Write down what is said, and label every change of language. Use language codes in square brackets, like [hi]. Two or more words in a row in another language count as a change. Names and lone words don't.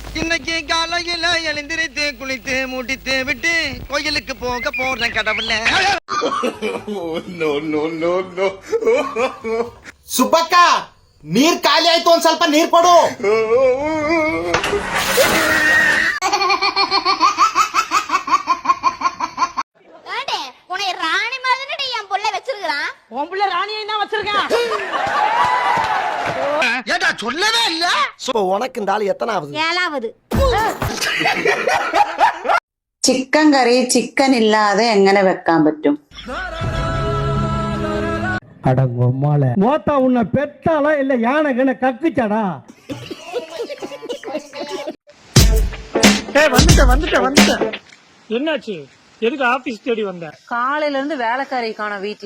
[ta] இன்னைக்கு காலையில எழுந்திரித்து குளித்து முடித்து விட்டு கோயிலுக்கு போக போறேன் கடவுள. [kn] ಸುಬ್ಬಕ್ಕ ನೀರ್ ಖಾಲಿ ಆಯ್ತು, ಒಂದ್ ಸ್ವಲ್ಪ ನೀರ್ ಕೊಡು. [ta] ராணி மாதிரி என் புள்ள வச்சிருக்கான். உன் புள்ள ராணியை தான் வச்சிருக்கான். ஏடா சொல்லவே இல்ல. உனக்கு இந்த ஆளு எத்தனாவது? 7வது. [ml] ചിക്കൻ കറി ചിക്കൻ ഇല്ലാതെ എങ്ങനെ വെക്കാൻ പറ്റും? [ta] அடங்கொம்மால மோத்தா உன்னை பெத்தாளா இல்ல யானை கண்ண கக்குச்சாடா? வந்துட்டேன். என்னாச்சு? எதுக்கு ஆபீஸ் தேடி வந்த? காலையில இருந்து வேலைக்காரி காண வீட்டுல.